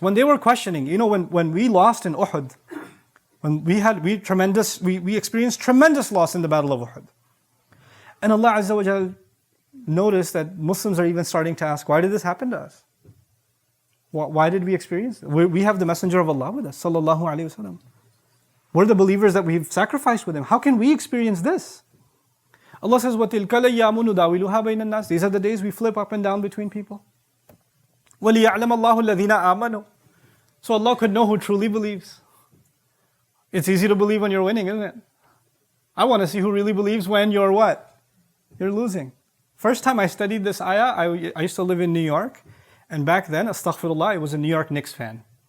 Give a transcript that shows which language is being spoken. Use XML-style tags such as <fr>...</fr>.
<en>When they were questioning, when we lost in Uhud, when we experienced tremendous loss in the Battle of Uhud. And Allah Azza wa Jal noticed that Muslims are even starting to ask, why did this happen to us? Why did we experience it? We have the Messenger of Allah with us, sallallahu alayhi wasallam. We're the believers that we've sacrificed with him. How can we experience this? Allah says,</en> <ar>وَتِلْكَ الْأَيَّامُ نُدَاوِلُهَا بَيْنَ النَّاسِ.</ar> <en>These are the days we flip up and down between people.</en> <ar>وَلِيَعْلَمَ اللَّهُ الَّذِينَ آمَنُوا.</ar> <en>So Allah could know who truly believes. It's easy to believe when you're winning, isn't it? I want to see who really believes when you're what? You're losing. First time I studied this ayah, I used to live in New York. And back then, astaghfirullah, I was a New York Knicks fan.</en>